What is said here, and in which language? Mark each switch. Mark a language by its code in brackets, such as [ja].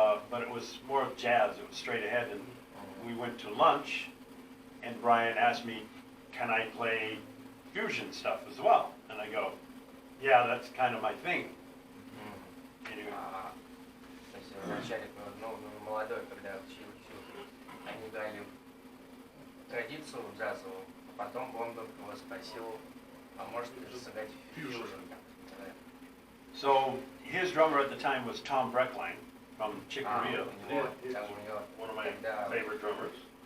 [en] But it was more of jazz. It was straight ahead, and we went to lunch. And Brian asked me, "Can I play fusion stuff as well?" And I go, "Yeah, that's kind of my thing." Anyway. [ru] То есть вначале, молодой, когда учил, они играли традицию джазовую, а потом Бондарев его спросил, а может ли сыграть фьюжн? [en] So his drummer at the time was Tom Breckline from Chick Corea. One of my favorite drummers.